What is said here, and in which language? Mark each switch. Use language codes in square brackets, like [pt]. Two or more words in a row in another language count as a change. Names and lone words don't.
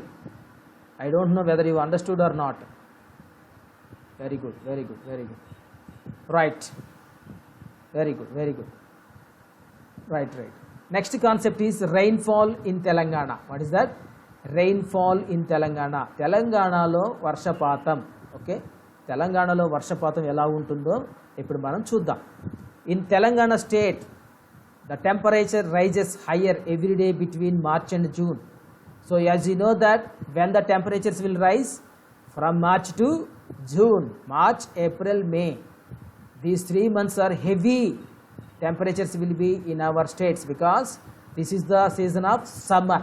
[en] I don't know whether you understood or not. Very good, very good, very good. Right. Very good, very good. Right, right. Next concept is rainfall in Telangana. What is that? Rainfall in Telangana. [te] తెలంగాణలో వర్షపాతం. Okay. తెలంగాణలో వర్షపాతం ఎలా ఉంటుందో ఇప్పుడు మనం చూద్దాం. [en] In Telangana state, the temperature rises higher every day between March and June. So as you know that when the temperatures will rise from March to June, March, April, May, these 3 months are heavy temperatures will be in our states because this is the season of summer.